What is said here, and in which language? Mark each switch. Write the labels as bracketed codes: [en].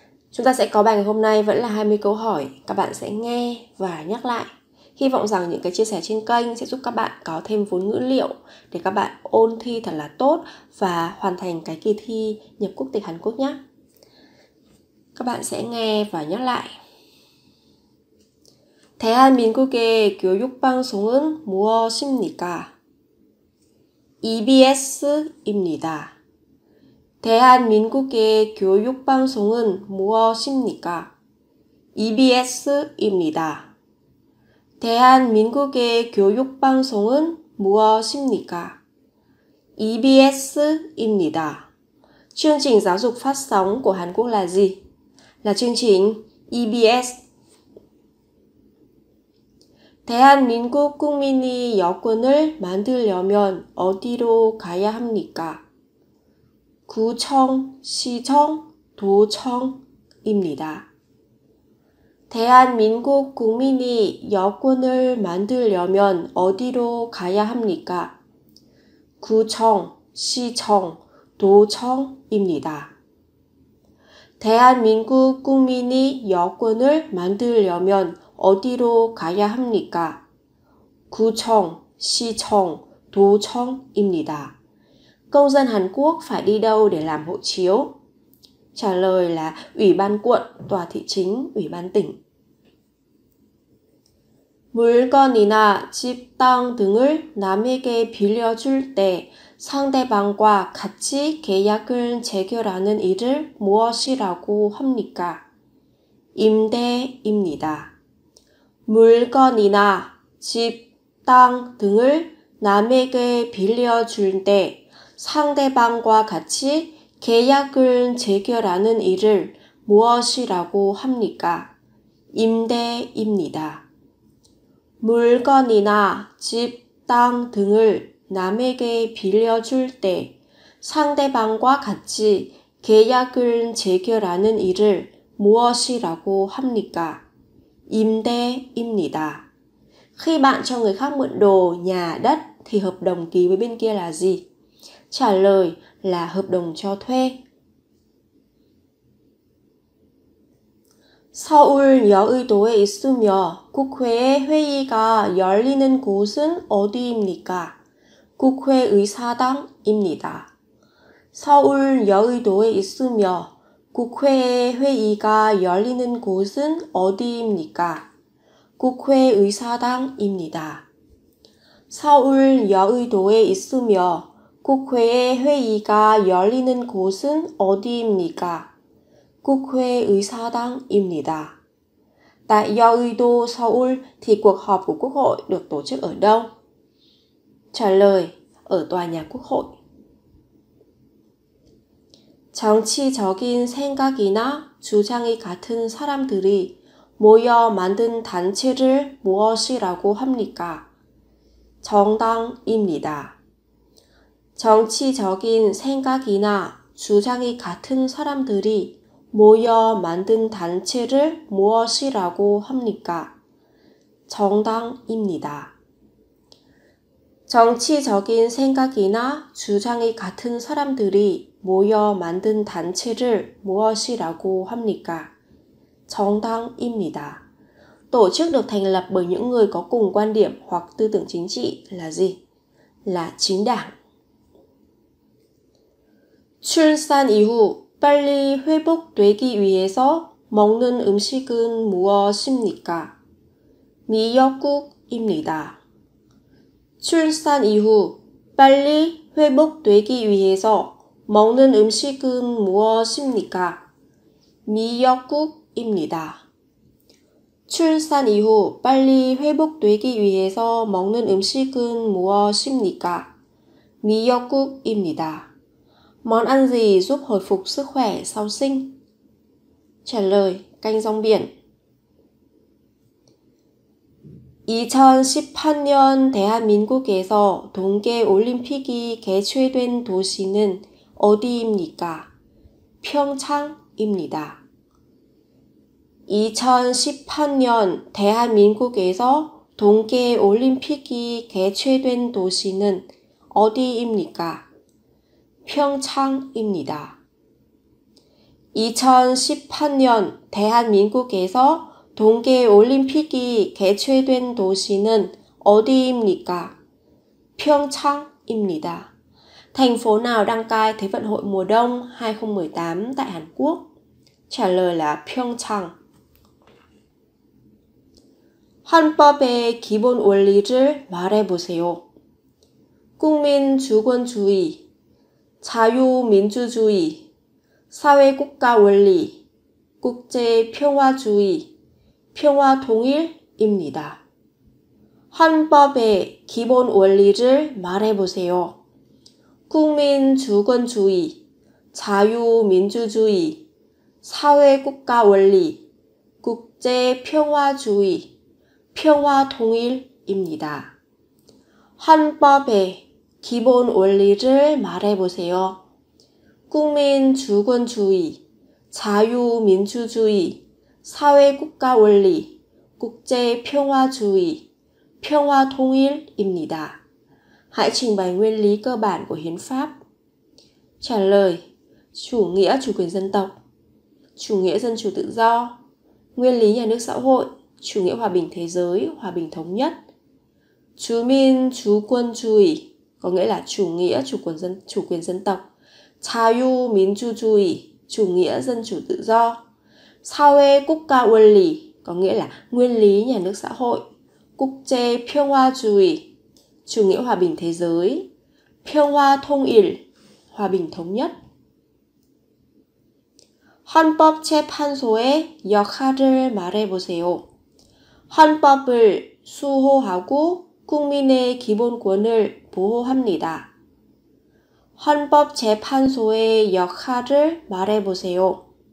[vi] Chúng ta sẽ có bài ngày hôm nay vẫn là 20 câu hỏi. Các bạn sẽ nghe và nhắc lại. Hy vọng rằng những cái chia sẻ trên kênh sẽ giúp các bạn có thêm vốn ngữ liệu để các bạn ôn thi thật là tốt và hoàn thành cái kỳ thi nhập quốc tịch Hàn Quốc nhé. Các bạn sẽ nghe và nhắc lại. [ko] 대한민국의 교육방송은 무엇입니까? EBS입니다. 대한민국의 교육방송은 무엇입니까? EBS입니다. 대한민국의 교육방송은 무엇입니까? EBS입니다. [vi] Chương trình giáo dục phát sóng của Hàn Quốc là gì? Là chương trình EBS. [ko] 대한민국 국민이 여권을 만들려면 어디로 가야 합니까? 구청, 시청, 도청입니다. 대한민국 국민이 여권을 만들려면 어디로 가야 합니까? 구청, 시청, 도청입니다. 대한민국 국민이 여권을 만들려면 어디로 가야 합니까? 구청, 시청, 도청입니다. [vi] Công dân Hàn Quốc phải đi đâu để làm hộ chiếu? Trả lời là Ủy ban quận, tòa thị chính, Ủy ban tỉnh. [ko] 물건이나 집, 땅 등을 남에게 빌려줄 때 상대방과 같이 계약을 체결하는 일을 무엇이라고 합니까? 임대입니다. 물건이나 집, 땅 등을 남에게 빌려줄 때 상대방과 같이 계약을 체결하는 일을 무엇이라고 합니까? 임대입니다. 물건이나 집, 땅 등을 남에게 빌려줄 때 상대방과 같이 계약을 체결하는 일을 무엇이라고 합니까? 임대입니다. [vi] Khi bạn cho người khác mượn đồ, nhà, đất thì hợp đồng ký với bên kia là gì? Trả lời là hợp đồng cho thuê. [ko] 서울 여의도에 있으며 국회의 회의가 열리는 곳은 어디입니까? 국회의사당입니다. 서울 여의도에 있으며 국회의 회의가 열리는 곳은 어디입니까? 국회의사당입니다. 서울 여의도에 있으며 국회의 회의가 열리는 곳은 어디입니까? 국회의사당입니다. [vi] Tại Yeouido, Seoul thì cuộc họp của Quốc hội được tổ chức ở đâu? Trả lời, ở tòa nhà Quốc hội. [ko] 정치적인 생각이나 주장이 같은 사람들이 모여 만든 단체를 무엇이라고 합니까? 정당입니다. 정치적인 생각이나 주장이 같은 사람들이 모여 만든 단체를 무엇이라고 합니까? 정당입니다. 정치적인 생각이나 주장이 같은 사람들이 모여 만든 단체를 무엇이라고 합니까? 정당입니다. [vi] Tổ chức được thành lập bởi những người có cùng quan điểm hoặc tư tưởng chính trị là gì? Là chính đảng. [ko] 출산 이후 빨리 회복되기 위해서 먹는 음식은 무엇입니까? 미역국입니다. 출산 이후 빨리 회복되기 위해서 먹는 음식은 무엇입니까? 미역국입니다. 출산 이후 빨리 회복되기 위해서 먹는 음식은 무엇입니까? 미역국입니다. [vi] Món ăn gì giúp hồi phục sức khỏe sau sinh? Trả lời, canh rong biển. [ko] 2018년 대한민국에서 동계올림픽이 개최된 도시는 어디입니까? 평창입니다. 2018년 대한민국에서 동계올림픽이 개최된 도시는 어디입니까? 평창입니다. 2018년 대한민국에서 동계올림픽이 개최된 도시는 어디입니까? 평창입니다. [vi] Thành phố nào đăng cai Thế vận hội mùa đông 2018 tại Hàn Quốc? trả lời là Pyeongchang. [ko] 헌법의 기본 원리를 말해보세요. 국민주권주의, 자유민주주의, 사회국가 원리, 국제평화주의, 평화통일입니다. 헌법의 기본 원리를 말해보세요. 국민주권주의, 자유민주주의, 사회국가 원리, 국제평화주의, 평화통일입니다. 헌법의 기본 원리를 말해보세요. 국민주권주의, 자유민주주의, 사회국가 원리, 국제평화주의, 평화통일입니다. [vi] Hãy trình bày nguyên lý cơ bản của hiến pháp. Trả lời: chủ nghĩa chủ quyền dân tộc, chủ nghĩa dân chủ tự do, nguyên lý nhà nước xã hội, chủ nghĩa hòa bình thế giới, hòa bình thống nhất. 주민주권주의 có nghĩa là chủ nghĩa chủ quyền dân tộc. 자유민주주의 chủ nghĩa dân chủ tự do. [ko] 사회국가 원리 [vi] có nghĩa là nguyên lý nhà nước xã hội. 국제평화주의 chủ nghĩa hòa bình thế giới. 평화통일 hòa bình thống nhất. [ko] 헌법재판소의 역할을 말해보세요. 헌법을 수호하고 국민의 기본권을 보호합니다. 헌법재판소의 역할을 말해보세요.